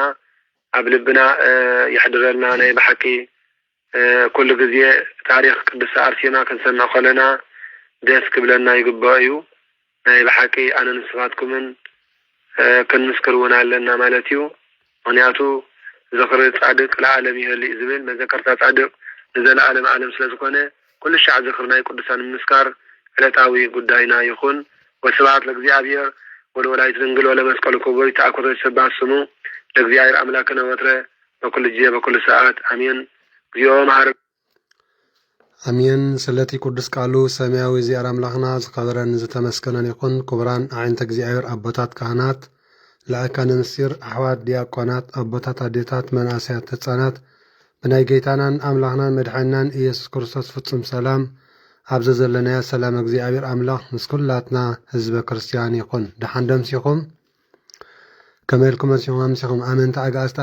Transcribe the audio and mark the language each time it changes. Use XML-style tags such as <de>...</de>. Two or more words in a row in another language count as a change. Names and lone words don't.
<ti>ኣብ ልብና ይሕድረልና ናይ ባሕቂ ኩሉ ግዜ ታሪክ ቅድስቲ አርሴማ ክንሰምዕ ከለና ደስ ክብለና ይግባእ እዩ ናይ ባሕቂ ኣነ ንስኻትኩምን ክንምስክር እውን ኣለና ማለት እዩ ምክንያቱ</ti> <gez>ዝኽሪ ጻድቅ ለዓለም ይህልእ</gez> <ti>ዝብል መዘከርታ ጻድቅ ንዘለዓለም ዓለም ስለ ዝኾነ ኩሉ ሻዕ ዝኽሪ ናይ ቅዱሳን ምስካር ዕለታዊ ጉዳይና ይኹን</ti> <gez>ወስብሐት ለእግዚአብሔር ወለወላዲት ድንግል ወለመስቀሉ ክቡር ተአኩቶ ይሰብሐ ስሙ ለእግዚአብሔር አምላክነ ወትረ በኩል ጊዜ በኩል ሰዓት አሜን። እግዚኦ መሐረነ</gez> <ti>አሜን። ስለቲ ቅዱስ ቃሉ ሰማያዊ እግዚአብሔር አምላክና ዝኸበረን ዝተመስገነን ይኹን። ክቡራን</ti> <gez>አዕይንተ እግዚአብሔር</gez> <ti>አቦታት ካህናት፣</ti> <gez>ለአካነ ምስጢር</gez> <ti>አሕዋት ዲያቆናት፣ አቦታት አዴታት፣ መናእሰያት ህፃናት ብናይ ጌታናን አምላክናን መድሓኒናን ኢየሱስ ክርስቶስ ፍጹም ሰላም ኣብዚ ዘለናዮ ሰላም እግዚአብሔር አምላክ ምስ ኩላትና ህዝበ ክርስቲያን ይኹን። ደሓን ደምሲኹም ከመይ ኢልኩም መሲኹም ኣምሲኹም ኣመንቲ ኣጋእዝቲ</ti>